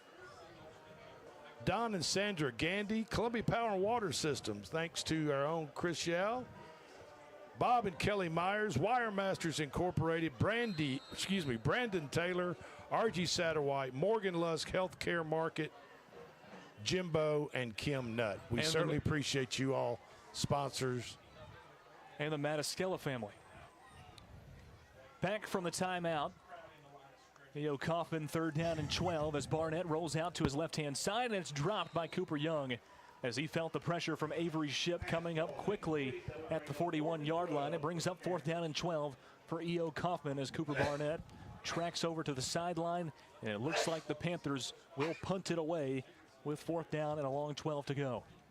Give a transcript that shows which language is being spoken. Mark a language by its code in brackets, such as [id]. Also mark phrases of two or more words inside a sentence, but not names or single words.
[en] Don and Sandra Gandy, Columbia Power and Water Systems, thanks to our own Chris Yao, Bob and Kelly Myers, Wiremasters Incorporated, Brandon Taylor, R.G. Satterwhite, Morgan Lusk Healthcare Market, Jimbo, and Kim Nutt. We certainly appreciate you all, sponsors. And the Matascala family. Back from the timeout. E.O. Coffman, 3rd down and 12 as Barnett rolls out to his left-hand side, and it's dropped by Cooper Young as he felt the pressure from Avery Shipp coming up quickly at the 41-yard line. It brings up 4th down and 12 for E.O. Coffman as Cooper Barnett tracks over to the sideline, and it looks like the Panthers will punt it away with 4th down and a long 12 to go.